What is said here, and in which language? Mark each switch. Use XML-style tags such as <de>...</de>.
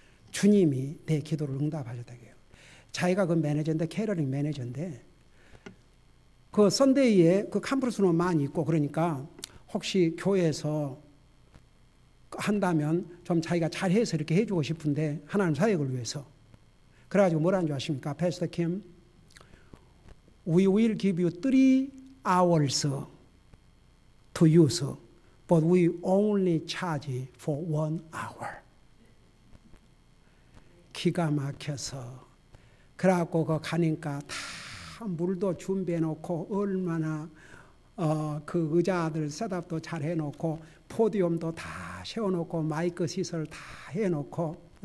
<ko>주님이 내 기도를 응답하셨다고요. 자기가 그 매니저인데 캐러링 매니저인데 그 선데이에 그 컨퍼런스는 많이 있고 그러니까 혹시 교회에서 한다면 좀 자기가 잘해서 이렇게 해주고 싶은데 하나님 사역을 위해서 그래가지고 뭐라는 줄 아십니까?</ko> <en>패스터 킴, we will give you 3 hours to use, but we only charge for 1 hour.</en> <ko>기가 막혀서 그래갖고 그 가니까 다 물도 준비해 놓고 얼마나 그 의자들 셋업도 잘 해놓고 포디움도 다 세워놓고 마이크 시설 다 해놓고</ko>